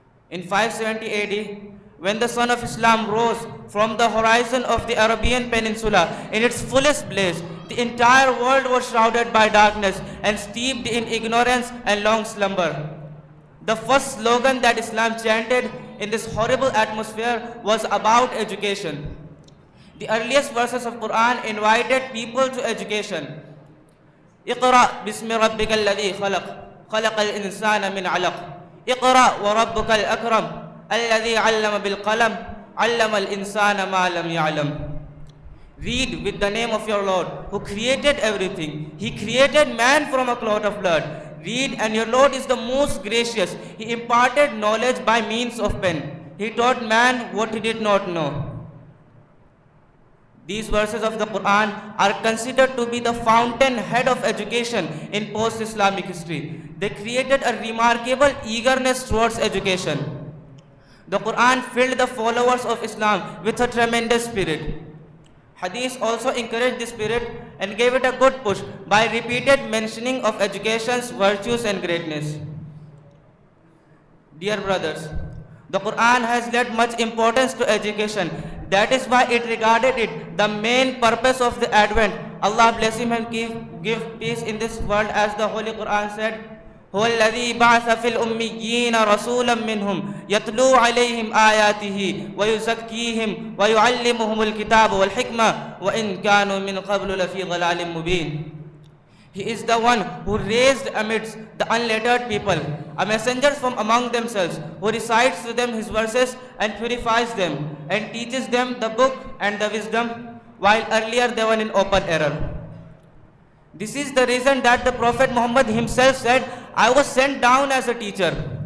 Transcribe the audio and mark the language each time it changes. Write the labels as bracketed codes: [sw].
[en] In 570 AD, when the Son of Islam rose from the horizon of the Arabian Peninsula in its fullest blaze, the entire world was shrouded by darkness and steeped in ignorance and long slumber. The first slogan that Islam chanted in this horrible atmosphere was about education. The earliest verses of Quran invited people to education. [ar] اقرأ باسم ربك الذي خلق خلق الإنسان من علق اقرأ وربك الأكرم الذي علم بالقلم علم الإنسان ما لم يعلم. [en] Read with the name of your Lord who created everything. He created man from a clot of blood. Read, and your Lord is the most gracious. He imparted knowledge by means of pen. He taught man what he did not know. These verses of the Quran are considered to be the fountainhead of education in post-Islamic history. They created a remarkable eagerness towards education. The Quran filled the followers of Islam with a tremendous spirit. Hadith also encouraged this spirit and gave it a good push by repeated mentioning of education's virtues and greatness. Dear brothers, the Quran has lent much importance to education. That is why it regarded it the main purpose of the Advent. Allah bless him and give peace in this world, as the Holy Quran said, [ar] هو الذي بعث في الأميين رسولا منهم يتلو عليهم آياته ويزكيهم ويعلمهم الكتاب والحكمة وإن كانوا من قبل لفي ضلال مبين. [en] He is the one who raised amidst the unlettered people a messenger from among themselves, who recites to them his verses and purifies them and teaches them the book and the wisdom, while earlier they were in open error. This is the reason that the Prophet Muhammad himself said, I was sent down as a teacher.